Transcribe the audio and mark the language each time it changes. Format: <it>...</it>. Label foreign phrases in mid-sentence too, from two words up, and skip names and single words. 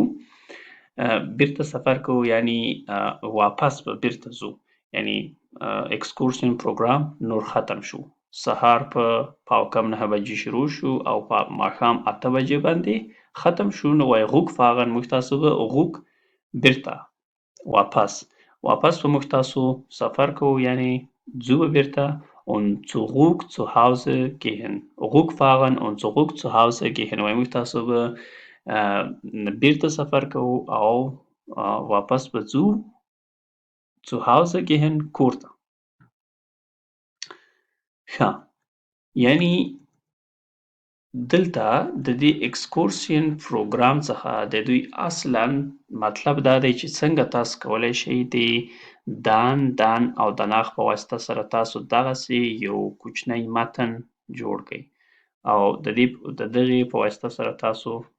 <ps>بیرته سفر کوو یعنې واپس به بیرته ځو. یعنې اکسکورسین پروګرام نور ختم شو. سهار په پاو کم 9 بجې شروع شو او په ماښام 8 بجې باندې ختم شو. نو وایي Rückfahren موږ تاسو به بیرته واپس به موږ تاسو سفر کوو یعنې ځو به بیرته.</ps> <de>und zurück zu Hause gehen</de> <ps>Rückfahren und zurück</ps> <de>zu Hause gehen</de> <ps>وایي موږ تاسو به بیرته سفر کوو او واپس به ځو zu Hause gehen کور ته. ښه یعنې دلته د دې اکسکورسین پروګرام څخه د دوی اصلاً مطلب دا دی چې څنګه تاسو کولی شئ د dann او danach په واسطه سره تاسو دغسې یو کوچنی متن جوړ کړئ او د دغې په واسطه سره تاسو</ps>